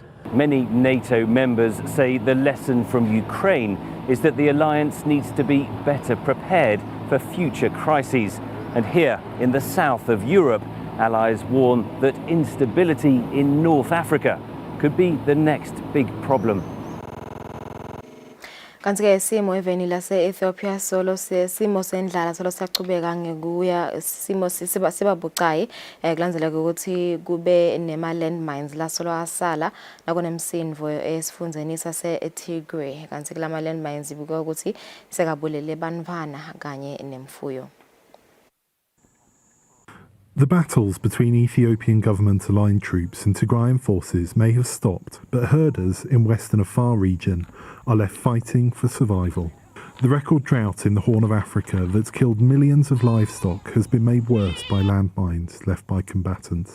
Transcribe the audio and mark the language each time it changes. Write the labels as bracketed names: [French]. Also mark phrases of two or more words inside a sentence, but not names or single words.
[English] Many NATO members say the lesson from Ukraine is that the alliance needs to be better prepared for future crises. And here in the south of Europe, allies warn that instability in North Africa could be the next big problem. [Swati] Kanti-ke isimo eveni lase-Ethiopia solo simo sendlala solo siyachubeka ngekuya simo sibabucayi kulandzeleka ukuthi kube nema-landmines la solo asala nakunemsindvo esifundeni sase-Tigray kanti kulama landmines ibukwa ukuthi sekabulele bantfwana kanye nemfuyo. [English] The battles between Ethiopian government-aligned troops and Tigrayan forces may have stopped, but herders in western Afar region are left fighting for survival. The record drought in the Horn of Africa that's killed millions of livestock has been made worse by landmines left by combatants.